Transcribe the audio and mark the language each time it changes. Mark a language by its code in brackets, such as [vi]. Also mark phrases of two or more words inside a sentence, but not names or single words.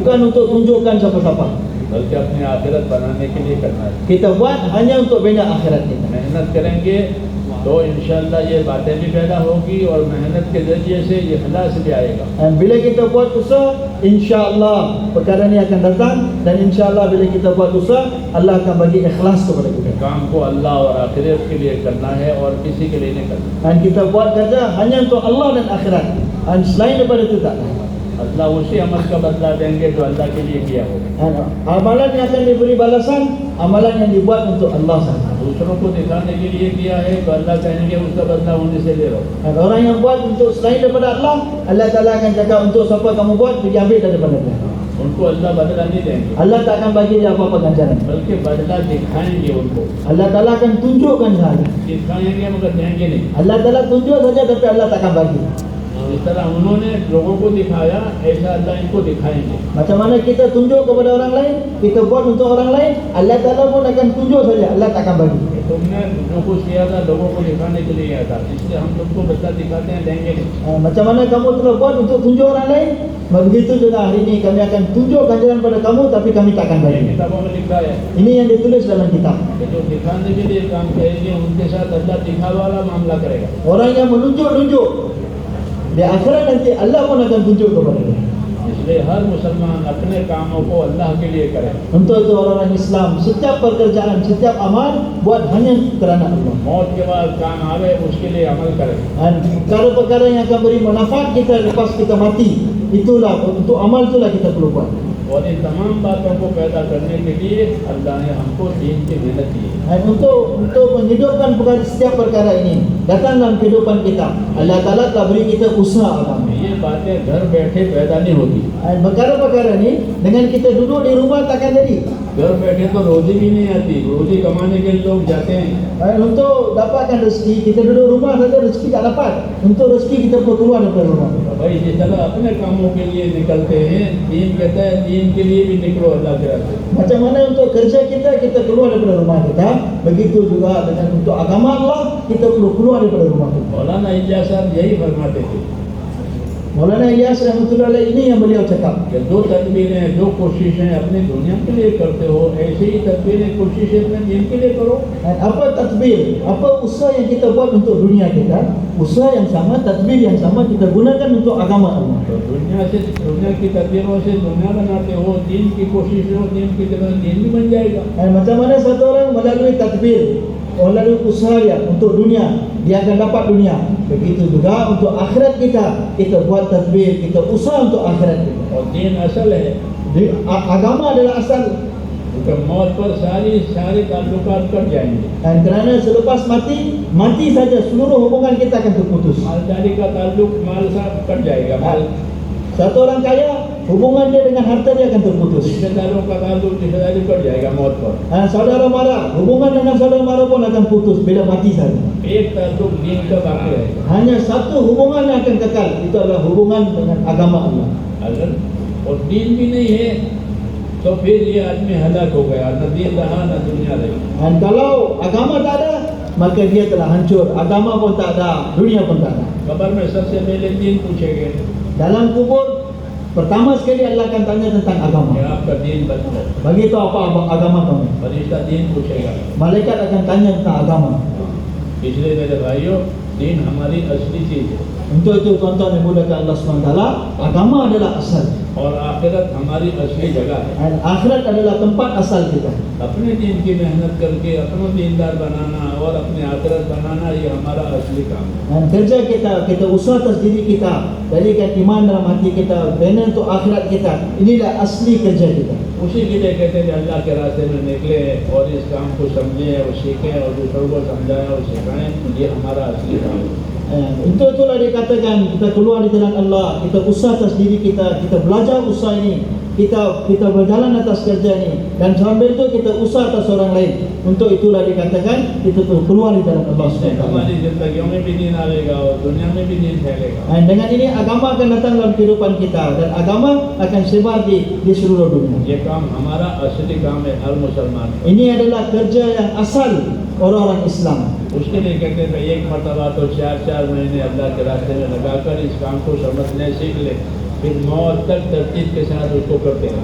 [ms] Bukan untuk tunjukkan siapa-siapa. [hi] बल्कि अपनी आखिरत बनाने के लिए करना है। [ms] Kita buat hanya untuk bina akhirat kita. [hi] मेहनत करेंगे तो इंशाअल्लाह ये बातें भी पैदा होगी और मेहनत के जरिए से ये इखलास भी आएगा। [ms] Dan bila kita buat usaha, insya-Allah perkara ni akan datang, dan insya-Allah bila kita buat usaha, Allah akan bagi ikhlas kepada kita. [hi] काम को अल्लाह और आखिरत के लिए करना है और किसी के लिए नहीं करना। [ms] Dan kita buat kerja hanya untuk Allah dan akhirat. Dan selain daripada itu tak. [hi] अल्लाह उसी अमल का बदला देंगे जो अल्लाह के लिए किया होगा। [ms] Dan amalan yang akan diberi balasan, amalan yang dibuat untuk Allah sahaja. [hi] दूसरों को दिखाने के लिए किया है तो अल्लाह कहेंगे उसका बदला उन्हीं से ले लो। [ms] Dan orang yang buat untuk selain daripada Allah, Allah Taala akan cakap untuk siapa kamu buat, pergi ambil daripada dia. [hi] उनको अल्लाह बदला नहीं देंगे, [ms] Allah tak akan bagi dia apa-apa ganjaran. [hi] बल्कि बदला दिखाएंगे उनको। [ms] Allah Taala akan tunjukkan sahaja. [hi] दिखाएंगे मगर देंगे नहीं। [ms] Allah Taala tunjuk saja tapi Allah tak akan bagi. [hi] जिस तरह उन्होंने लोगों को दिखाया ऐसा अल्लाह इनको दिखाएंगे। [ms] Macam mana kita tunjuk kepada orang lain, kita buat untuk orang lain, Allah Taala pun akan tunjuk saja, Allah tak akan bagi. [hi] तुमने जो कुछ किया था लोगों को दिखाने के लिए किया था, इसलिए हम तुमको बदला दिखाते हैं, देंगे नहीं। [ms] Macam mana kamu telah buat untuk tunjuk orang lain, begitu juga hari ini kami akan tunjuk ganjaran pada kamu tapi kami tak akan [hi] ये [ms] bagi. [hi] किताबों में लिखा है [ms] Ini yang ditulis dalam kitab. [hi] कि जो दिखाने के लिए काम करेंगे उनके साथ अल्लाह दिखावा वाला मामला करेगा। [ms] Orang yang menunjuk-nunjuk, di akhirat nanti Allah pun akan tunjuk kepada dia. [hi] इसलिए हर मुसलमान अपने कामों को अल्लाह के लिए करे। [ms] Untuk itu orang-orang Islam, setiap pekerjaan, setiap amal buat hanya kerana Allah. [hi] मौत के बाद काम आवे उसके लिए अमल करे। [ms] Dan perkara-perkara yang akan beri manfaat kita lepas kita mati, itulah untuk amal itulah kita perlu buat. [hi] और इन तमाम बातों को पैदा करने के लिए अल्लाह ने हमको दीन की मेहनत दी है। [ms] Dan untuk menghidupkan setiap perkara ini datang dalam kehidupan kita, Allah Taala telah beri kita usaha agama. [hi] ये बातें घर बैठे पैदा नहीं होती। [ms] Dan perkara-perkara ini dengan kita duduk di rumah takkan jadi. [hi] घर बैठे तो रोजी भी नहीं आती, रोजी कमाने के लिए लोग जाते हैं। [ms] Dan untuk dapatkan rezeki, kita duduk rumah saja rezeki tak dapat. Untuk rezeki kita perlu keluar daripada rumah. [hi] भाई जिस तरह अपने कामों के लिए निकलते हैं, दीन कहता है दीन के लिए भी निकलो अल्लाह के रास्ते। [ms] Macam mana untuk kerja kita keluar daripada rumah kita, begitu juga dengan untuk agama Allah, kita perlu keluar daripada rumah kita. [hi] मौलाना इलियास साहब यही फरमाते थे [ms] Maulana Ilyas [ar] رحمة الله عليه [ms] ini yang beliau cakap. [hi] कि दो तदबीरें, दो कोशिशें अपनी दुनिया के लिए करते हो, ऐसे ही तदबीरें, कोशिशें अपने दीन के लिए करो। [ms] Dan apa tadbir, apa usaha yang kita buat untuk dunia kita, usaha yang sama, tadbir yang sama kita gunakan untuk agama Allah. [hi] तो दुनिया की तदबीरों से दुनिया बनाते हो, दीन की कोशिश हो, दीन की जगह दीन भी बन जाएगा। [ms] Dan macam mana satu orang melalui tadbir, melalui usaha dia untuk dunia, dia akan dapat dunia. Begitu juga untuk akhirat kita buat tadbir, kita usaha untuk akhirat kita. [hi] और दीन असल है, [ms] Agama adalah asal. [hi] क्योंकि मौत पर सारे ताल्लुकात कट जाएंगे। [ms] Dan kerana selepas mati saja seluruh hubungan kita akan terputus. [hi] मालदारी का ताल्लुक माल से कट जाएगा, माल [ms] Satu orang kaya, hubungan dia dengan harta dia akan terputus. [hi] रिश्तेदारों का ताल्लुक रिश्तेदारी कट जाएगा मौत पर। [ms] Saudara mara, hubungan dengan saudara mara pun akan putus bila mati saja. [hi] एक ताल्लुक दीन का बाकी रहेगा। [ms] Hanya satu hubungan yang akan kekal, itu adalah hubungan dengan agama Allah. [hi] अगर और दीन भी नहीं है तो फिर ये आदमी हलाक हो गया, न दीन रहा न दुनिया रही। [ms] Dan kalau agama tak ada, maka dia telah hancur. Agama pun tak ada, dunia pun tak ada. [hi] कब्र में सबसे पहले दीन पूछेंगे [ms] Dalam kubur, pertama sekali Allah akan tanya tentang agama. [hi] कि आपका दीन बताओ. [ms] Bagi tahu apa agama kamu. [hi] फरिश्ता दीन पूछेगा. [ms] Malaikat akan tanya tentang agama. [hi] इसलिए मेरे भाइयों, दीन हमारी असली चीज है [ms] Untuk itu tuan-tuan yang dimuliakan Allah SWT, agama adalah asal. [hi] और आखिरत हमारी असली जगह है. [ms] Dan akhirat adalah tempat asal kita. [hi] अपने दीन की मेहनत करके अपना दीनदार बनाना और अपने आखिरत बनाना, ये हमारा असली काम है. [ms] Dan kerja kita usaha atas diri kita, jadikan iman dalam hati kita, bina untuk akhirat kita. Inilah asli kerja kita. [hi] उसी के लिए कहते हैं कि अल्लाह के रास्ते में निकले और इस काम को समझें और सीखें और दूसरों को समझाएं और सिखाएं. ये हमारा असली काम है. [ms] Untuk itulah dikatakan kita keluar di jalan Allah, kita usaha atas diri kita, kita belajar usaha ini, kita berjalan atas kerja ini, dan sambil itu kita usaha atas orang lain. Untuk itulah dikatakan kita keluar di jalan Allah [hi] इससे [ms] SWT. [hi] हमारी जिंदगियों में भी दीन आएगा और दुनिया में भी दीन फैलेगा. [ms] Dan dengan ini agama akan datang dalam kehidupan kita, dan agama akan sebar di seluruh dunia. [hi] ये काम हमारा असली काम है हर मुसलमान का. [ms] Ini adalah kerja yang asal orang-orang Islam. [hi] उसके लिए कहते हैं एक मरतबा तो 4-4 महीने अल्लाह के रास्ते में लगाकर इस काम को समझने सीख ले, फिर मौत तक तरतीब के साथ उसको करते हैं.